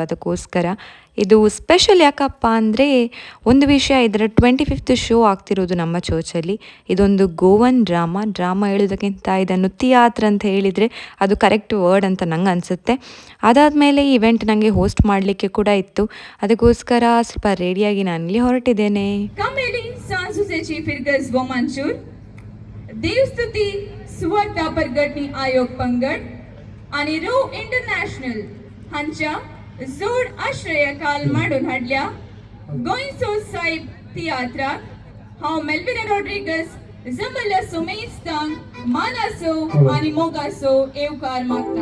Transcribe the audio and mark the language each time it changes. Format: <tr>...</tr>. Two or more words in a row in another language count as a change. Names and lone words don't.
<kn>ಅದಕ್ಕೋಸ್ಕರ ಇದು ಸ್ಪೆಷಲ್ ಯಾಕಪ್ಪ ಅಂದರೆ ಒಂದು ವಿಷಯ, ಇದರ 25th ಶೋ ಆಗ್ತಿರೋದು ನಮ್ಮ ಚರ್ಚಲ್ಲಿ. ಇದೊಂದು</kn> <en>Goan drama</en> <kn>ಹೇಳೋದಕ್ಕಿಂತ ಇದನ್ನು ಥಿಯಾತ್ರ ಅಂತ ಹೇಳಿದರೆ ಅದು</kn> <en>correct word</en> <kn>ಅಂತ ನಂಗೆ ಅನಿಸುತ್ತೆ. ಅದಾದಮೇಲೆ ಈ ಇವೆಂಟ್ ನನಗೆ ಹೋಸ್ಟ್ ಮಾಡಲಿಕ್ಕೆ ಕೂಡ ಇತ್ತು. ಅದಕ್ಕೋಸ್ಕರ ಸ್ವಲ್ಪ ರೆಡಿಯಾಗಿ ನಾನಿಲ್ಲಿ ಹೊರಟಿದ್ದೇನೆ.</kn> <kok>Kameli सांस्कृतिक फिरकस व मंचूर देवस्तुती सुवार्ता परगटणी आयोग पंगड आणि रो इंटरनॅशनल हांच्या जोड आश्रयाखाल मांडून हाडल्या गोइंग सो साहिब तियात्राक हांव मेल्विना रॉड्रिगस जमला सुमेस्तांग मानासो आणि मोगासो येवकार मागता.</kok>